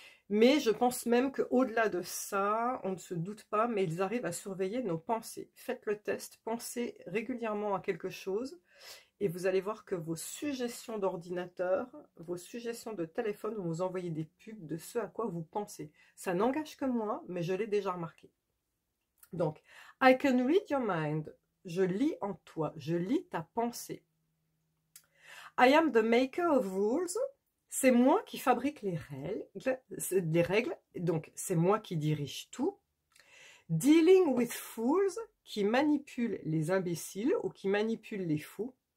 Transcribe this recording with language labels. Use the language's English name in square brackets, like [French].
[French] Mais je pense même qu'au-delà de ça, on ne se doute pas, mais ils arrivent à surveiller nos pensées. Faites le test, pensez régulièrement à quelque chose, et vous allez voir que vos suggestions d'ordinateur, vos suggestions de téléphone vont vous envoyer des pubs de ce à quoi vous pensez. Ça n'engage que moi, mais je l'ai déjà remarqué. [English] Donc, I can read your mind. [French] Je lis en toi, je lis ta pensée. [English] I am the maker of rules. [French] C'est moi qui fabrique les règles, donc c'est moi qui dirige tout. [English] Dealing with fools, [French] qui manipule les imbéciles ou qui manipule les fous.